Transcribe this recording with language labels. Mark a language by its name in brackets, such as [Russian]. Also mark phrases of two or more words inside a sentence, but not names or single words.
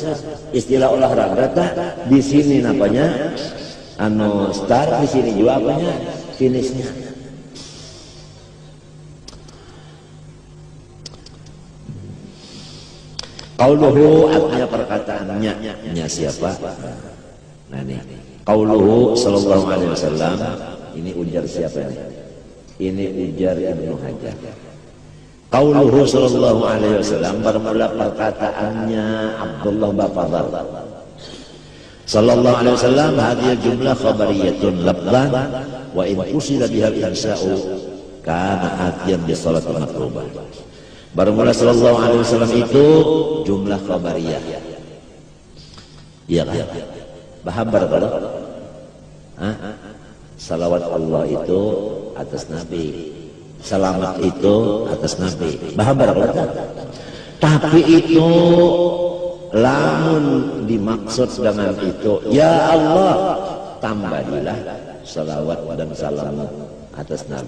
[Indonesian] Istilah olahraga di sini namanya start, di sini juga apanya finishnya. Qauluhu artinya perkataannya siapa? [Banjar] Nah nih, [Arabic] قوله صلى الله عليه وسلم [Banjar] ini ujar siapa ini? Ini ujar Ibnu Hajar. [Arabic] قوله صلى الله عليه وسلم [Banjar] bermula perkataannya Abdullah Bafadhar. [Arabic] صلى الله عليه وسلم هذه جملة خبرية لفظا وإن أريد بها الإنشاء كان آتيا بالصلاة المطلوبة. [Indonesian] Bermula [Arabic] صلى الله عليه وسلم [Indonesian] itu [Arabic] جملة خبرية. [Indonesian] Iya kan? [Banjar] Bahabar kalau salawat Allah itu atas Nabi, selamat itu atas Nabi. Bahabar kalau tapi itu lamun dimaksud dengan itu, ya Allah tambahlah salawat dan salam atas Nabi.